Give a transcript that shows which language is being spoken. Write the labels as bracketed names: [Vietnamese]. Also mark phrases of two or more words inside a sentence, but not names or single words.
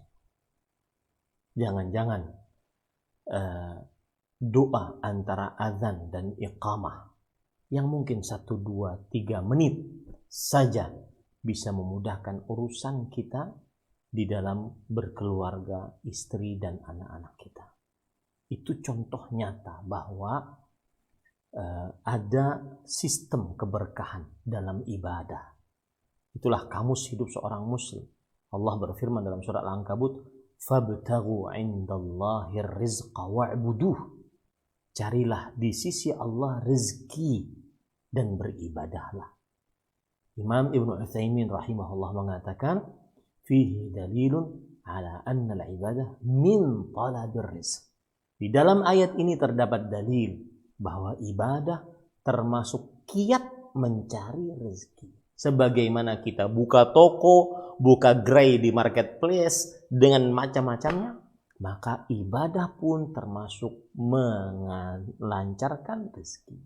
[Indonesian] Jangan-jangan doa antara azan dan iqamah yang mungkin 1, 2, 3 menit saja bisa memudahkan urusan kita di dalam berkeluarga, istri dan anak-anak kita. Itu contoh nyata bahwa ada sistem keberkahan dalam ibadah. Itulah kamus hidup seorang muslim. Allah berfirman dalam surat Al-Ankabut, [Arabic] "فابتغوا عند الله الرزق واعبدوه." [Indonesian] Carilah di sisi Allah rezeki dan beribadahlah. Imam Ibnu Utsaimin rahimahullah mengatakan, [Arabic] "فيه دليل على أن العبادة من طلب الرزق." [Indonesian] Di dalam ayat ini terdapat dalil bahwa ibadah termasuk kiat mencari rezeki. Sebagaimana kita buka toko, buka gerai di marketplace dengan macam-macamnya, maka ibadah pun termasuk melancarkan rezeki.